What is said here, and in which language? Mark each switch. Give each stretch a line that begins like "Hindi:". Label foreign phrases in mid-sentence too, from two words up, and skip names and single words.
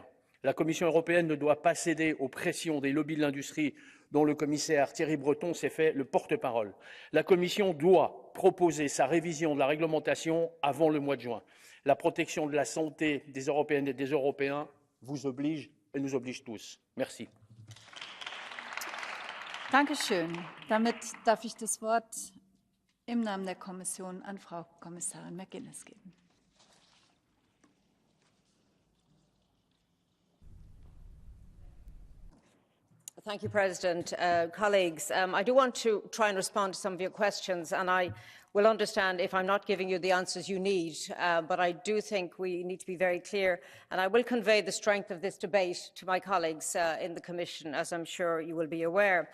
French: La Commission européenne ne doit pas céder aux pressions des lobbies de l'industrie dont le commissaire Thierry Breton s'est fait le porte-parole. La Commission doit proposer sa révision de la réglementation avant le mois de juin. La protection de la santé des Européennes et des Européens vous oblige et nous oblige tous. Merci.
German: Dankeschön. Damit darf ich das Wort im Namen der Kommission an Frau Kommissarin McGuinness geben.
English: Thank you, President. Colleagues, I do want to try and respond to some of your questions, and I will understand if I'm not giving you the answers you need, but I do think we need to be very clear, and I will convey the strength of this debate to my colleagues in the Commission, as I'm sure you will be aware.